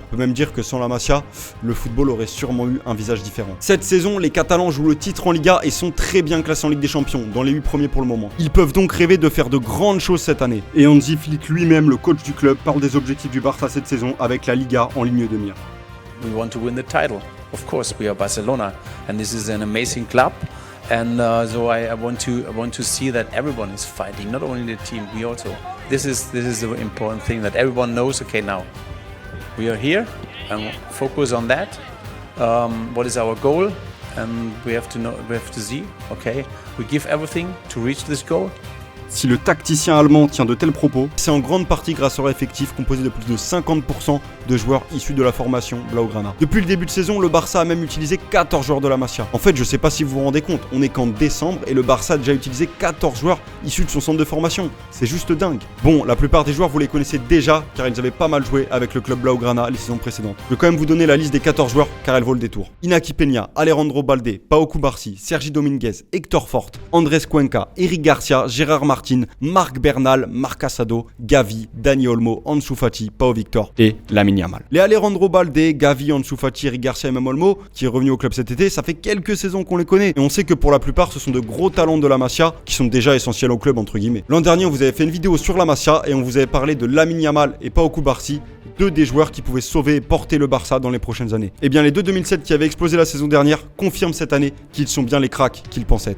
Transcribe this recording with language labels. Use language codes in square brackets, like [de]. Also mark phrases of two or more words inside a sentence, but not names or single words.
[fr] On peut même dire que sans la Masia, le football aurait sûrement eu un visage différent. Cette saison, les Catalans jouent le titre en Liga et sont très bien classés en Ligue des Champions, dans les 8 premiers pour le moment. Ils peuvent donc rêver de faire de grandes choses cette année. Et Hansi Flick lui-même, le coach du club, parle des objectifs du Barça cette saison avec la Liga en ligne de mire. [en] We want to win the title. Of course, we are Barcelona, and this is an amazing club. And so I want to see that everyone is fighting, not only the team, we also. This is the important thing, that everyone knows. Okay, now we are here, and focus on that. What is our goal? And we have to see. Okay, we give everything to reach this goal. [fr] Si le tacticien allemand tient de tels propos, c'est en grande partie grâce à leur effectif composé de plus de 50% de joueurs issus de la formation Blaugrana. Depuis le début de saison, le Barça a même utilisé 14 joueurs de la Masia. En fait, je sais pas si vous vous rendez compte, on est qu'en décembre et le Barça a déjà utilisé 14 joueurs issus de son centre de formation. C'est juste dingue. Bon, la plupart des joueurs vous les connaissez déjà car ils avaient pas mal joué avec le club Blaugrana les saisons précédentes. Je vais quand même vous donner la liste des 14 joueurs car elle vaut le détour. Iñaki Peña, Alejandro Balde, Pau Cubarsí, Sergi Dominguez, Héctor Fort, Andrés Cuenca, Eric Garcia, Gérard Martin, Marc Bernal, Marc Casado, Gavi, Dani Olmo, Ansu Fati, Pau Victor et Lamine Yamal. Les Alejandro Balde, Gavi, Ansu Fati, Eric Garcia et même Olmo, qui est revenu au club cet été, ça fait quelques saisons qu'on les connaît. Et on sait que pour la plupart, ce sont de gros talents de la Masia qui sont déjà essentiels au club entre guillemets. L'an dernier, on vous avait fait une vidéo sur la Masia et on vous avait parlé de Lamine Yamal et Pau Cubarsí, deux des joueurs qui pouvaient sauver et porter le Barça dans les prochaines années. Et bien les deux 2007 qui avaient explosé la saison dernière confirment cette année qu'ils sont bien les cracks qu'ils pensent être.